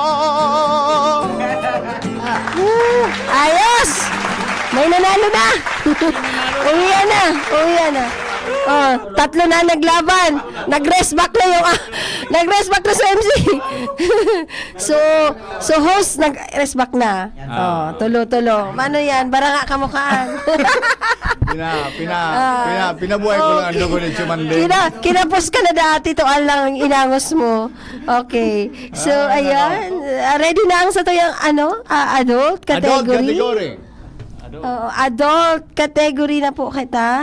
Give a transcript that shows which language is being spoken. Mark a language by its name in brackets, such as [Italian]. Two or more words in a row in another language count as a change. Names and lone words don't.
[Filipino] Ayos! May nanalo na! Uwian na! Uwian na! Oh, 3 na naglaban. Nag-rest back na yung nag-rest back na sa MC. so host nag-rest back na. [Bikol] Oh, tulo. Mano yan? Baranga kamukhaan. [Filipino] Pinabuhay ko lang ang dugo ni Chumande. Kinapos ka na dati to lang inangos mo. Okay. So ayan, ready na ang sa to yung [English] adult category. Adult category [Bikol] na po kita.